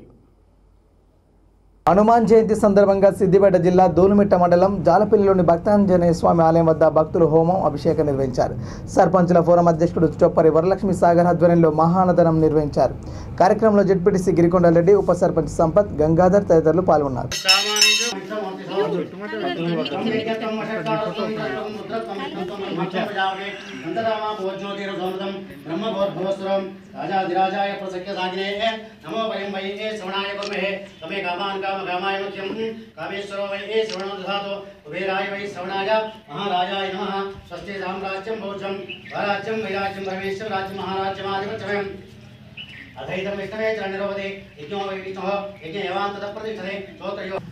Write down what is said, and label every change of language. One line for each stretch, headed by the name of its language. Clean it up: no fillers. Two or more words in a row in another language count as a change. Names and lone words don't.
Telugu: హనుమాన్ జయంతి సందర్భంగా సిద్దిపేట జిల్లా దూలుమిట్ట మండలం జాలపల్లిలోని భక్తాంజనేయ స్వామి ఆలయం వద్ద భక్తులు హోమం, అభిషేకం నిర్వహించారు. సర్పంచుల ఫోరం అధ్యక్షుడు చొప్పరి వరలక్ష్మి సాగర్ ఆధ్వర్యంలో మహానదనం నిర్వహించారు. కార్యక్రమంలో జెడ్పీటీసీ గిరికొండరెడ్డి, ఉప సర్పంచ్ సంపత్, గంగాధర్ తదితరులు పాల్గొన్నారు.
Sanskrit: राजाधिराजाय प्रसख्य सागिने नमो वयं वै श्रवणाय कुर्महे तमे कामान् कामकामाय मुख्यं कामेश्वरो वै श्रवणो दधातु कुबेराय वै श्रवणाय महाराजाय नमः स्वस्ति साम्राज्यं भोजं स्वराज्यं वैराज्यं परमेश्वर राज्यं महाराज्यमाधिपत्यम् अधैतं विष्णवे च निरोधे यज्ञो वै विष्णुः यज्ञ एवान् ततः प्रतिष्ठते स्तोत्रयो